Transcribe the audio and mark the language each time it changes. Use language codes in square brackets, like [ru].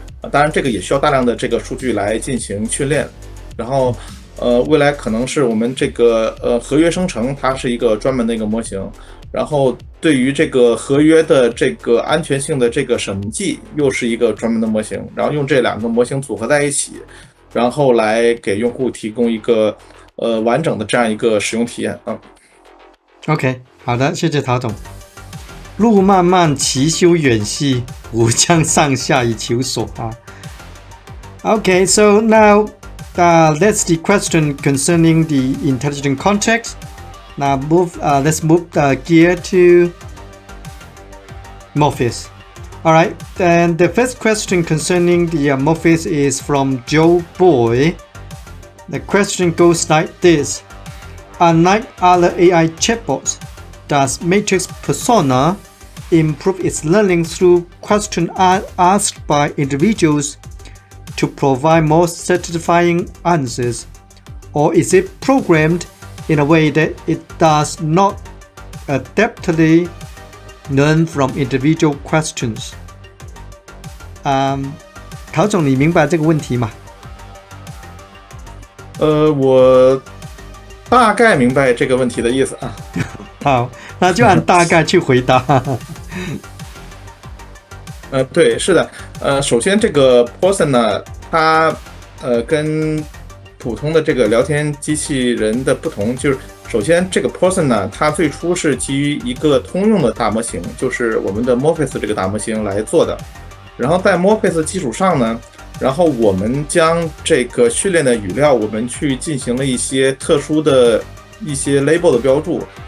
[zh] 当然这个也需要大量的这个数据来进行训练，然后未来可能是我们这个合约生成它是一个专门的一个模型，然后对于这个合约的这个安全性的这个审计又是一个专门的模型，然后用这两个模型组合在一起，然后来给用户提供一个完整的这样一个使用体验啊。 OK， 好的，谢谢陶总。路漫漫其修远兮，吾将上下以求索啊。 [en] Okay, so now that's the question concerning the intelligent contracts. Now let's move the gear to Morpheus. All right, then the first question concerning the Morpheus is from Joe Boy. The question goes like this. Unlike other AI chatbots, does Matrix Persona improve its learning through questions asked by individuals to provide more satisfying answers? Or is it programmed in a way that it does not adaptively learn from individual questions? [zh] 陶总，你明白这个问题吗？我大概明白这个问题的意思啊。好，那就按大概去回答。对，是的，首先这个 Persona 它跟普通的这个聊天机器人的不同，就是首先这个 Persona 它最初是基于一个通用的大模型，就是我们的 Morpheus 这个大模型来做的，然后在 Morpheus 基础上呢，然后我们将这个训练的语料，我们去进行了一些特殊的一些 label 的标注。